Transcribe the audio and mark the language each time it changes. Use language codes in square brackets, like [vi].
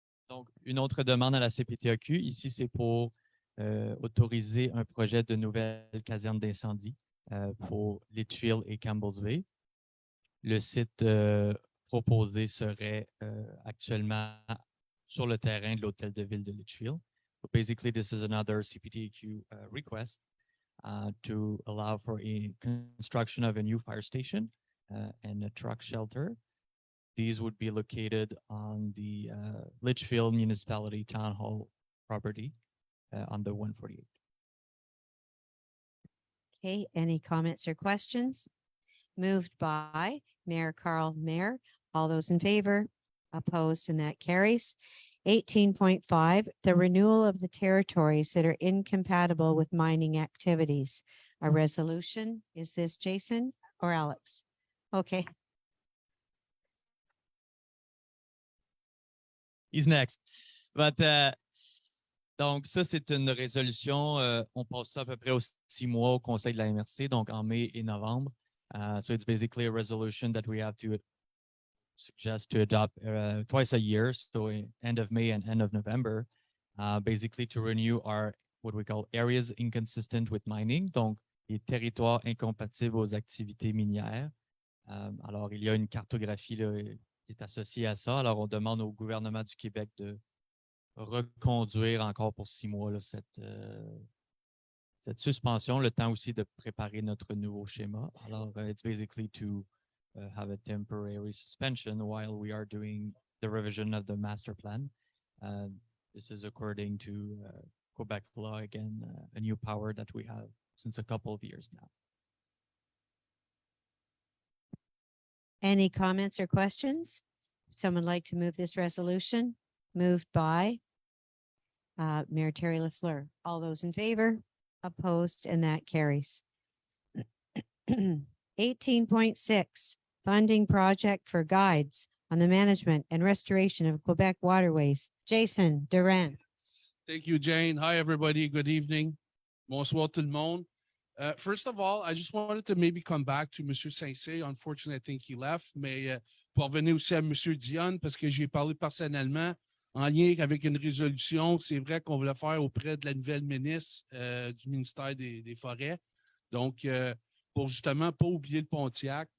[fr] Donc, une autre demande à la CPTAQ. Ici, c'est pour autoriser un projet de nouvelle caserne d'incendie pour Litchfield et Campbell's Bay. Le site proposé serait actuellement sur le terrain de l'hôtel de ville de Litchfield. [en] So basically, this is another CPTAQ request to allow for a construction of a new fire station and a truck shelter. These would be located on the Litchfield Municipality Town Hall property on the 148. Okay, any comments or questions? Moved by Mayor Carl Mayer. All those in favor? Opposed, and that carries. 18.5, the renewal of the territories that are incompatible with mining activities. A resolution. Is this Jason or Alex? Okay. He's next. [fr] But, donc, ça, c'est une résolution. On passe ça à peu près aux 6 mois au conseil de la MRC, donc en mai et novembre. [en] So it's basically a resolution that we have to suggest to adopt twice a year, so end of May and end of November, basically to renew our what we call areas inconsistent with mining, [fr] donc les territoires incompatibles aux activités minières. Alors, il y a une cartographie là, qui est associée à ça. Alors, on demande au gouvernement du Québec de reconduire encore pour 6 mois là, cette suspension, le temps aussi de préparer notre nouveau schéma. [en] Alors, it's basically to have a temporary suspension while we are doing the revision of the master plan. This is according to Quebec law, again, a new power that we have since a couple of years now. Any comments or questions? Someone like to move this resolution? Moved by Mayor Terry LaFleur. All those in favor? Opposed, and that carries. 18.6, funding project for guides on the management and restoration of Quebec waterways. Jason Durant. Thank you, Jane. Hi, everybody. Good evening. [fr] Bonsoir tout le monde. [en] First of all, I just wanted to maybe come back to Monsieur Saint-Cyr. Unfortunately, I think he left, [fr] mais pour revenir aussi à Monsieur Dion, parce que j'ai parlé personnellement en lien avec une résolution, c'est vrai qu'on voulait faire auprès de la nouvelle ministre du ministère des Forêts. Donc, pour justement pas oublier le Pontiac.